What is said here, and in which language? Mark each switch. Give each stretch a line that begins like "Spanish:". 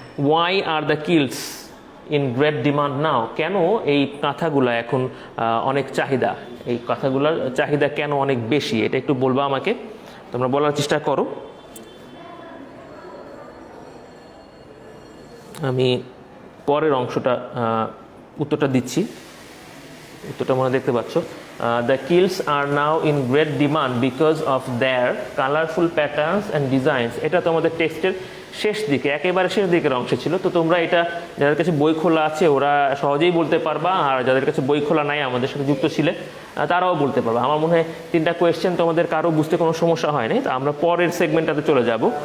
English: Why are the quilts in great demand now?
Bangla: কেন এই কাঁথাগুলো এখন অনেক চাহিদা, এই কাঁথাগুলোর চাহিদা কেন অনেক বেশি, এটা একটু বলবা আমাকে, তোমরা বলার চেষ্টা করো। আমি পরের অংশটা উত্তরটা দিচ্ছি, উত্তরটা মনে দেখতে পাচ্ছ।
English: The quilts are now in great demand because of their colorful patterns and designs.
Bangla: এটা তোমাদের টেক্সটের শেষ দিকে, একেবারে শেষ দিকের অংশে ছিল। তো তোমরা এটা যাদের কাছে বই খোলা আছে ওরা সহজেই বলতে পারবা, আর যাদের কাছে বই খোলা নাই আমাদের সাথে যুক্ত ছিলে তারাও বলতে পারবা। আমার মনে হয় তিনটা কোয়েশ্চেন তোমাদের কারো বুঝতে কোনো সমস্যা হয়নি। তো আমরা পরের সেগমেন্টটাতে চলে যাব।